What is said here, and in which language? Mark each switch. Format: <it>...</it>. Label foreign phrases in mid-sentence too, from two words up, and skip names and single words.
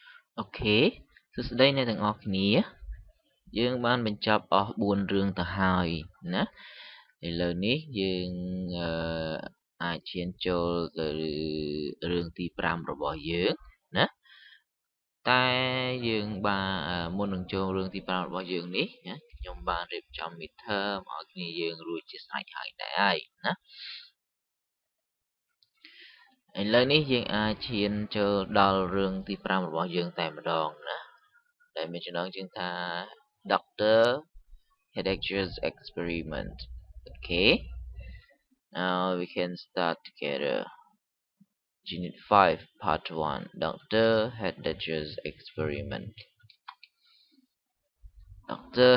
<km>អូខេសួស្តីអ្នកទាំងអស់គ្នាយើងបានបញ្ចប់អស់4រឿងទៅហើយណាឥឡូវនេះយើងអឺអាចឈានចូលទៅរឿងទី5របស់យើងណាតែយើងបានមុននឹងចូលរឿងទី5របស់យើងនេះណាខ្ញុំបានរៀបចំ midterm ឲ្យគ្នាយើងរួចជាស្រេចហើយដែរហើយណា ឥឡូវនេះយើងអាចឈានចូលដល់រឿងទី5របស់យើងតែម្ដងណាដែលមានចំណងជើងថា Dr.</km> <en>Heidegger's experiment. Okay, now we can start together. Unit 5, Part 1, Dr. Heidegger's experiment. Dr.</en>